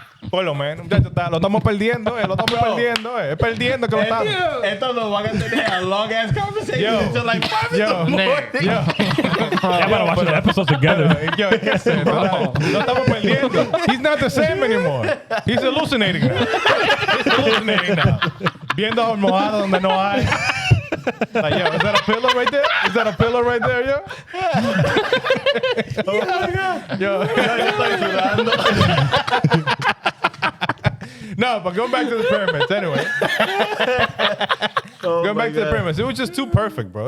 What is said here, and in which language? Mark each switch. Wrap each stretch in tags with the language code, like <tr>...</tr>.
<es>Por lo menos, muchachos, lo estamos perdiendo, Es perdiendo que lo estamos. Estos nos van a tener a</es> <en>long ass conversation until like 5 in the morning. Yeah, but watch the episodes together.</en> <es>Yo, ¿qué es eso? Lo estamos perdiendo.</es> <en>He's not the same anymore. He's hallucinating now.</en> <es>Viendo almohadas donde no hay.</es> <en>Like, yo, is that a pillow right there? Yo?</en> <es>Yo, estoy sudando.</es> <en>No, but going back to the pyramids anyway. Going back to the pyramids, it was just too perfect, bro.</en>